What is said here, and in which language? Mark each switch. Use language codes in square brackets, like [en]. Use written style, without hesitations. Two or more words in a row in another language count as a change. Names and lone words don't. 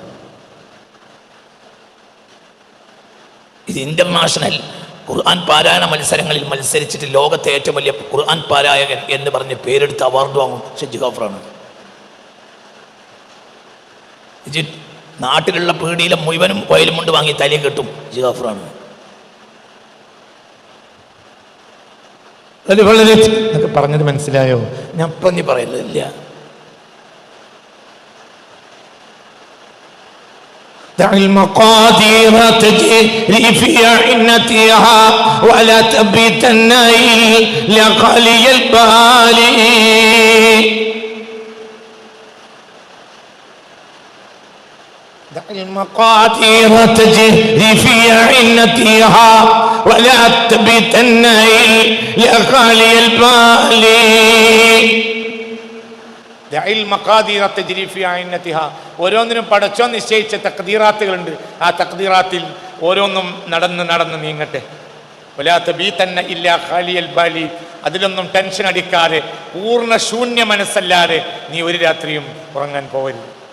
[ml] ഇത് ഇന്റർനാഷണൽ ഖുർആൻ പാരായണ മത്സരങ്ങളിൽ മത്സരിച്ചിട്ട് ലോകത്തെ ഏറ്റവും വലിയ ഖുർആൻ പാരായകൻ എന്ന് പറഞ്ഞ് പേരെടുത്ത് അവാർഡ് വാങ്ങും, പക്ഷെ ഇജ് കാഫറാണ്. ഇജ് നാട്ടിലുള്ള പീടിയിലെ മുഴുവനും വയലും കൊണ്ട് വാങ്ങി തലയെ കെട്ടും, ഇജ് കാഫറാണ്. എന്നൊക്കെ പറഞ്ഞത് മനസ്സിലായോ? ഞാൻ പറഞ്ഞ് പറയലില്ല. [ar] دع المقادير تجري في عنتها ولا تبتن إلا خالي البال. دع المقادير تجري في عنتها ولا تبتن إلا خالي البال. [ml] ഓരോന്നിനും പടച്ചോൻ നിശ്ചയിച്ച തഖ്ദീറാത്തുകളുണ്ട്. ആ തഖ്ദീറാത്തിൽ ഓരോന്നും നടന്ന് നീങ്ങട്ടെ. അതിലൊന്നും ടെൻഷൻ അടിക്കാതെ പൂർണ്ണ ശൂന്യ മനസ്സല്ലാതെ നീ ഒരു രാത്രിയും ഉറങ്ങാൻ പോവരുത്.